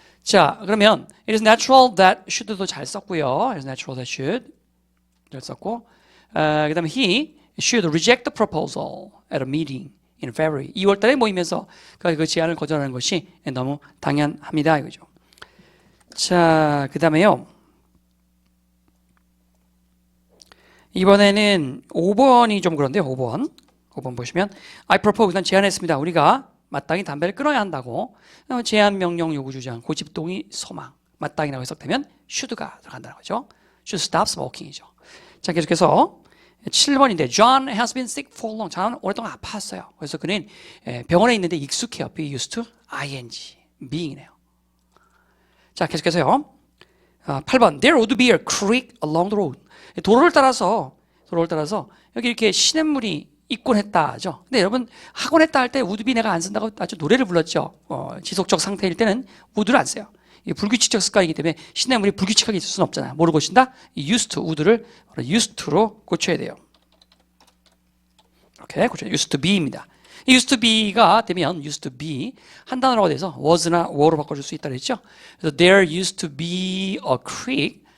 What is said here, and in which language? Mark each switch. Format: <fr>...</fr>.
<ko>자, 그러면</ko> <en>it is natural that should도</en> <ko>잘 썼고요.</ko> <en>it is natural that should</en> <ko>잘 썼고 그 다음에</ko> <en>he should reject the proposal at a meeting in February.</en> <ko>2월 달에 모이면서 그 제안을 거절하는 것이 너무 당연합니다 이거죠. 자, 그 다음에요. 이번에는 5번이 좀 그런데요. 5번 보시면 I propose, 난 제안했습니다. 우리가 마땅히 담배를 끊어야 한다고. 제안, 명령, 요구, 주장, 고집, 동의, 소망. 마땅히라고 해석되면 should가 들어간다는 거죠.</ko> <en>should stop smoking이죠.</en> <ko>자, 계속해서 7번인데</ko> <en>John has been sick for long.</en> <ko>저는 오랫동안 아팠어요. 그래서 그는 병원에 있는데 익숙해요. be used to ing, being이네요. 자, 계속해서요.</ko> <en>8번 There would be a creek along the road.</en> <ko>도로를 따라서 여기 이렇게 시냇물이 있곤 했다죠. 근데 여러분 하곤 했다 할 때 would be 내가 안 쓴다고 아주 노래를 불렀죠. 지속적 상태일 때는 would를 안 써요. 이게 불규칙적 습관이기 때문에 시냇물이 불규칙하게 있을 수는 없잖아요. 뭐로 고친다? used to, would를 used to로 고쳐야 돼요. 이렇게 고쳐요. used to be입니다. used to be가 되면 used to be 한 단어라고 돼서 was나 were로 바꿔줄 수 있다 그랬죠. 그래서</ko> <en>there used to be a creek.</en>